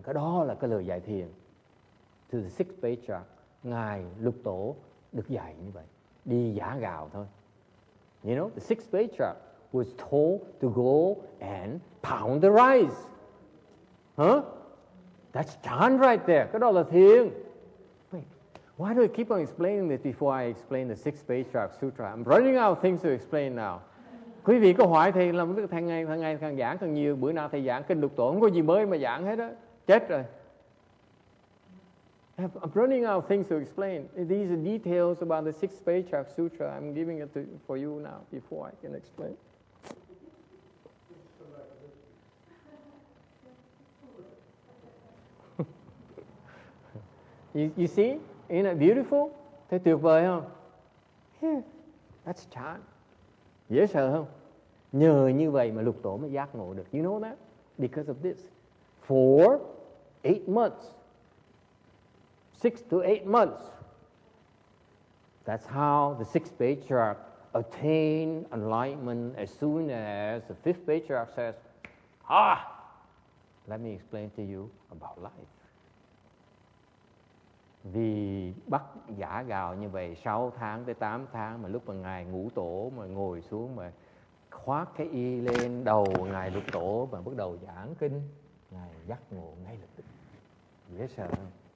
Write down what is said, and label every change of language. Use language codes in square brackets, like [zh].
[vi] Cái đó là cái lời dạy thiền. [en] To the sixth patriarch, [vi] ngài Lục Tổ được dạy như vậy, đi giả gạo thôi. [en] You know, the sixth patriarch was told to go and pound the rice. Huh? That's Chan right there. [vi] Cái đó là thiền. [en] Wait, why do I keep on explaining this before I explain the sixth patriarch sutra? I'm running out of things to explain now. [vi] Quý vị có hỏi thầy làm cái thằng ngày càng giảng càng nhiều, bữa nào thầy giảng kinh Lục Tổ không có gì mới mà giảng hết á, chết rồi. [en] I'm running out of things to explain. These are details about the sixth patriarch sutra. I'm giving it for you now before I can explain. You see? Isn't it beautiful? [vi] Thấy tuyệt vời không? [en] Yeah, that's Chan. [vi] Dễ sợ không? Nhờ như vậy mà Lục Tổ mới giác ngộ được. [en] You know that? Because of this. For 8 months. 6 to 8 months. That's how the sixth patriarch attained enlightenment as soon as the fifth patriarch says, let me explain to you about life. [vi] Vì bắt giả gạo như vậy 6 tháng tới 8 tháng mà lúc mà ngài Ngũ Tổ mà ngồi xuống mà khoác cái y lên đầu ngài Lục Tổ và bắt đầu giảng kinh, ngài giác ngộ ngay lập tức. Dễ sợ không?